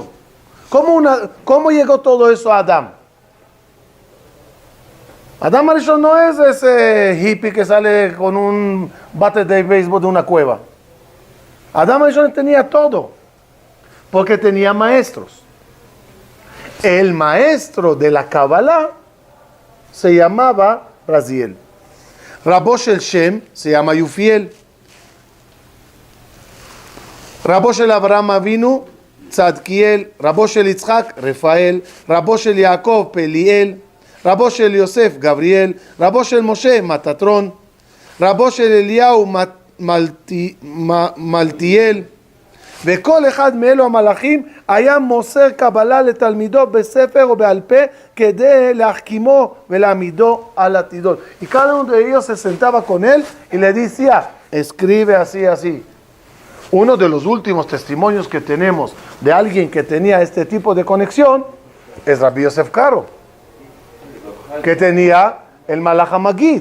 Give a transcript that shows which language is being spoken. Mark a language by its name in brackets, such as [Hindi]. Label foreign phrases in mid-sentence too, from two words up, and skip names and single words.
[Spanish] ¿Cómo llegó todo eso a Adam? Adam Arishon no es ese hippie que sale con un bate de béisbol de una cueva. Adam Arishon tenía todo, porque tenía maestros. El maestro de la Kabbalah se llamaba Raziel. [Hebrew] רבו של [Spanish] Shem se llama Yufiel. [Hebrew] רבו של אברהם אבינו, צדקיאל. רבו של יצחק, רפאל. רבו של יעקב, פליאל. רבו של יוסף, גבריאל. רבו של משה, מטטרון. רבו של אליהו, מלטיאל. וכל אחד מאלו המלאכים היה מוסר קבלה לתלמידו בספר או בעל פה כדי להחכימו ולהעמידו על עתידות. [Spanish] Y cada uno de ellos se sentaba con él y le decía, escribe así, así. Uno de los últimos testimonios que tenemos de alguien que tenía este tipo de conexión es Rabbi Yosef Karo, que tenía el [Hebrew] מלאך המגיד.